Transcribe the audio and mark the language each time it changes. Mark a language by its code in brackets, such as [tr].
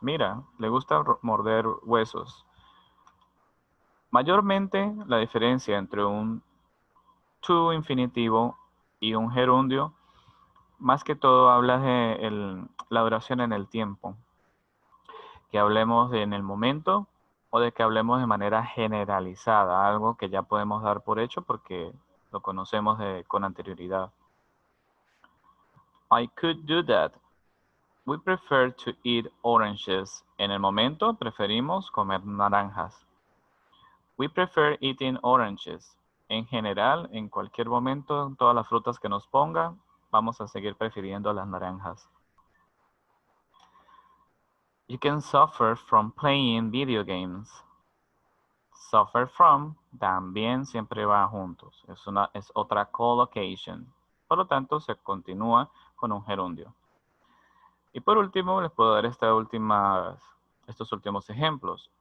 [es] Mira, le gusta morder huesos. Mayormente, la diferencia entre un to infinitivo y un gerundio, más que todo habla de la duración en el tiempo. Que hablemos en el momento o de que hablemos de manera generalizada, algo que ya podemos dar por hecho porque lo conocemos con anterioridad. [en] I could do that. We prefer to eat oranges. [es] En el momento preferimos comer naranjas. [en] We prefer eating oranges. [es] En general, en cualquier momento, todas las frutas que nos ponga, vamos a seguir prefiriendo las naranjas. [en] You can suffer from playing video games. [es] Suffer from también siempre va juntos. Es otra collocation. Por lo tanto, se continúa con un gerundio. Y por último, les puedo dar estos últimos ejemplos.